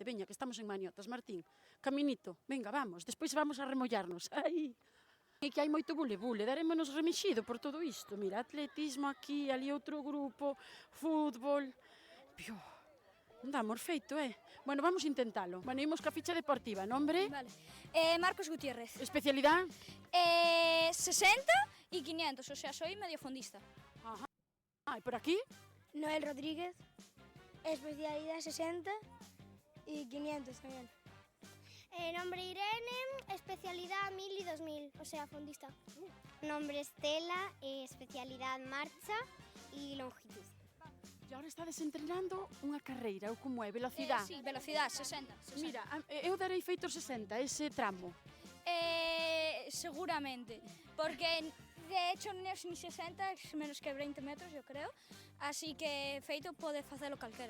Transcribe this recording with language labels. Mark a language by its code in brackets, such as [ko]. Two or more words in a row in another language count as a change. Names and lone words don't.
[gl] Veña, que estamos en Maniotas, Martín. [es] Caminito, venga, vamos, [gl] despois vamos a remollarnos. Ai, e que hai moito bule-bule, darémonos remixido por todo isto. Mira, atletismo aquí, ali outro grupo, fútbol. Pio, non dá amor feito, Bueno, vamos intentalo. Bueno, imos ca ficha deportiva, [es] nombre, Vale. Marcos Gutiérrez. [gl] especialidade. [es] 60 y 500, o sea, soy mediofondista. [gl] E por aquí? [es] Noel Rodríguez, especialidad 60 y 500 también. Nombre Irene, especialidad 1000 y 2000, o sea, fondista. Nombre Estela, especialidad marcha y longitud. [gl] E agora estades entrenando unha carreira, ou como é, velocidade? [es] Sí, velocidad, 60. [gl] Mira, eu darei feito 60, ese tramo. Seguramente, porque [es] de hecho [gl] non é ni 60, [es] es menos que 20 metros, yo creo, [gl] así que feito pode facelo calquera.